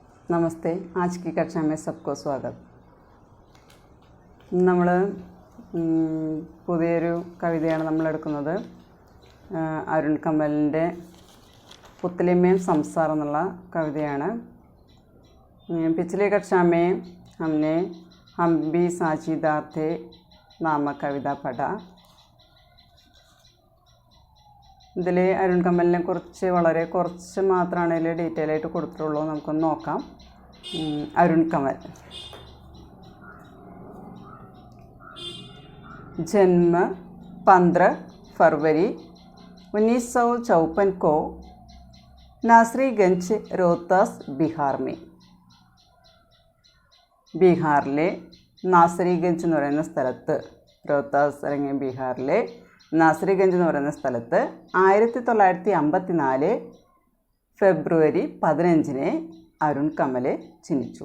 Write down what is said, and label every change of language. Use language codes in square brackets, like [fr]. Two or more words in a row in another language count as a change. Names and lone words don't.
[hi] नमस्ते। आज की कक्षा में सबको स्वागत। [ml] നമ്മൾ പുതിയൊരു കവിതയാണ് നമ്മൾ എടുക്കുന്നത്. അരുൺ കമലിൻ്റെ പുത്ലിമേം സംസാർ എന്നുള്ള കവിതയാണ്. [hi] पिछले कक्षा में हमने हम भी साझीदार थे नामक कविता पढ़ा. [ml] ഇതിൽ അരുൺ കമലിനെ കുറിച്ച് വളരെ കുറച്ച് മാത്രമാണ് ഇതിൽ ഡീറ്റെയിൽ ആയിട്ട് കൊടുത്തിട്ടുള്ളൂ. നമുക്കൊന്ന് നോക്കാം. [hi] अरुण कमल जन्म 15 फरवरी 1954 को नासरीगंज रोहतास बिहार में. [ml] ബീഹാറിലെ നാസരിഗഞ്ച് എന്ന് പറയുന്ന സ്ഥലത്ത്, റോഹ്താസ് അല്ലെങ്കിൽ ബീഹാറിലെ നാസരിഗഞ്ച് എന്ന് പറയുന്ന സ്ഥലത്ത് 1954 ഫെബ്രുവരി 15 അരുൺ കമൽ ജനിച്ചു.